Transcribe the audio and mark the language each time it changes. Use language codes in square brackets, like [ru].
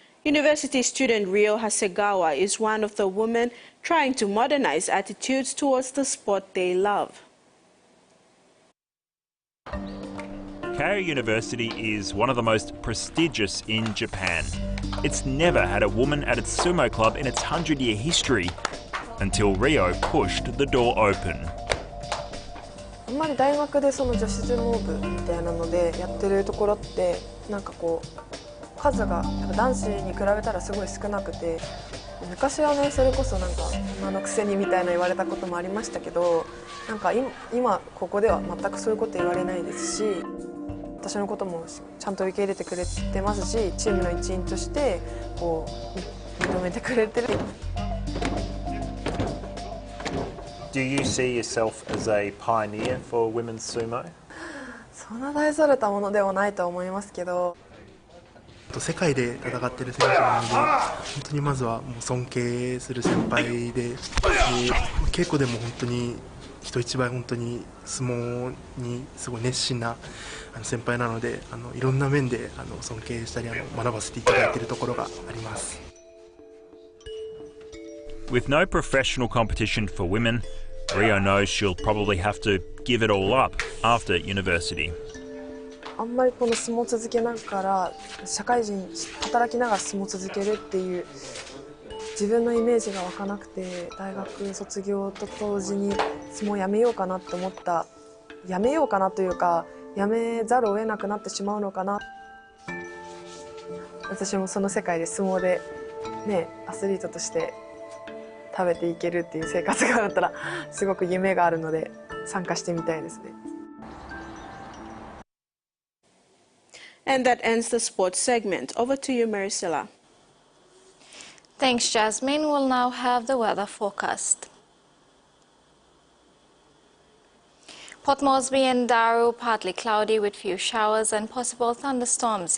[en] University student Ryo Hasegawa is one of the women trying to modernize attitudes towards the sport they love. Keio University is one of the most prestigious in Japan. It's never had a woman at its sumo club in its 100-year history until Ryo pushed the door open. [ja] あんまり大学でその女子相撲部みたいなのでやってるところってなんかこう数が男子に比べたらすごい少なくて、昔はねそれこそなんか女のくせにみたいな言われたこともありましたけど、なんか今ここでは全くそういうこと言われないですし、私のこともちゃんと受け入れてくれてますし、チームの一員としてこう認めてくれてる。 [en] Do you see yourself as a pioneer for women's sumo? [ja] そんな大それたものではないと思いますけど。世界で戦っている選手なので、本当にまずはもう尊敬する先輩で、稽古でも本当に人一倍本当に相撲にすごい熱心な先輩なので、いろんな面で尊敬したり学ばせていただいているところがあります。 [en] With no professional competition for women, Ryo knows she'll probably have to give it all up after university. [ja] あんまりこの相撲を続けながら社会人働きながら相撲を続けるっていう自分のイメージが湧かなくて、大学卒業と同時に相撲をやめようかなって思った。やめようかなというか、やめざるを得なくなってしまうのかな。私もその世界で相撲でね、アスリートとして食べていけるっていう生活があったらすごく夢があるので参加してみたいですね。 [en] And that ends the sports segment. Over to you, Maricela. Thanks, Jasmine. We'll now have the weather forecast. Port Moresby and Daru, partly cloudy with few showers and possible thunderstorms.